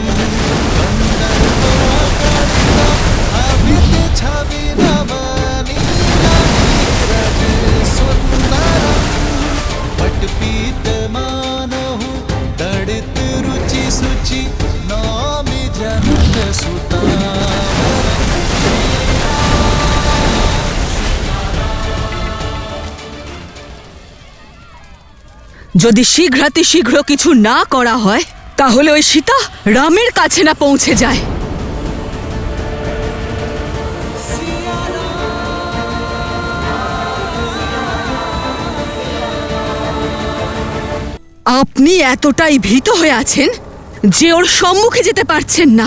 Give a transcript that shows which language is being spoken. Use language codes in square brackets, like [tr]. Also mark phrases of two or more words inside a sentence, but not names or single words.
[sa] अभित छवि नवनीला नीरज सुंदरम, पट पीत मानहु तड़ित रुचि सुचि नौमि जनक सुतावरम। [bn] যদি শীঘ্র কিছু না করা হয় তাহলে ওই সীতা রামের কাছে না পৌঁছে যায়। আপনি এতটাই ভীত হয়ে আছেন যে ওর সম্মুখে যেতে পারছেন না।